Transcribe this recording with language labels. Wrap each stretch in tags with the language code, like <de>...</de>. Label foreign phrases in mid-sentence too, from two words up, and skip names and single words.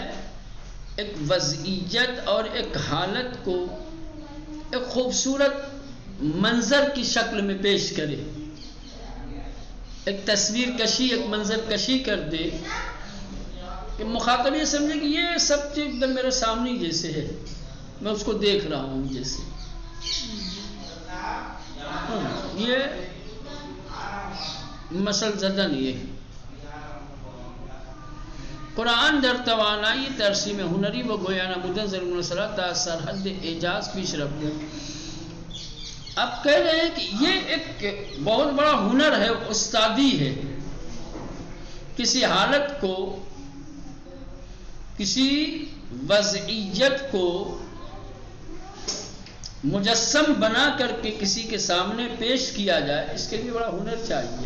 <ur>ایک وضعیت اور ایک حالت کو ایک خوبصورت منظر کی شکل میں پیش کرے، ایک تصویر کشی، ایک منظر کشی کر دے کہ مخاطب یہ سمجھے کہ یہ سب چیز ایک دم میرے سامنے جیسے ہے، میں اس کو دیکھ رہا ہوں جیسے۔</ur> <fa>یہ مثل زدن یہ قرآن در توانائی ترسیم ہنری و گویانہ مدنظر منصلات تا سرحد اعجاز پیش رفت۔</fa> <ur>اب کہہ رہے ہیں کہ یہ ایک بہت بڑا ہنر ہے، استادی ہے، کسی حالت کو، کسی وضعیت کو مجسم بنا کر کے کسی کے سامنے پیش کیا جائے، اس کے لیے بڑا ہنر چاہیے۔</ur>